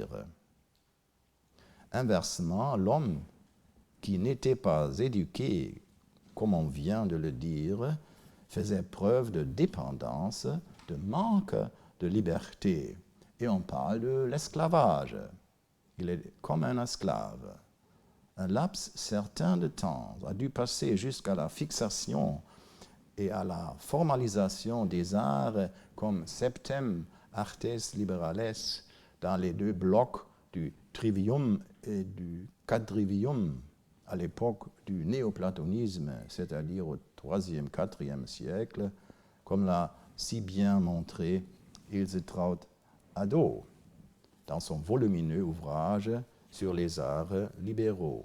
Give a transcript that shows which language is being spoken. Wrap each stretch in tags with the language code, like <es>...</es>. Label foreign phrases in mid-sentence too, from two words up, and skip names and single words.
<fr>Inversement, l'homme qui n'était pas éduqué, comme on vient de le dire, faisait preuve de dépendance, de manque de liberté. Et on parle de l'esclavage. Il est comme un esclave. Un laps certain de temps a dû passer jusqu'à la fixation et à la formalisation des arts comme</fr> <la>septem artes liberales</la> <fr>dans les deux blocs du trivium et du quadrivium à l'époque du néoplatonisme, c'est-à-dire au IIIe, IVe siècle, comme l'a si bien montré Ilsetraut Hadot dans son volumineux ouvrage sur les arts libéraux.</fr>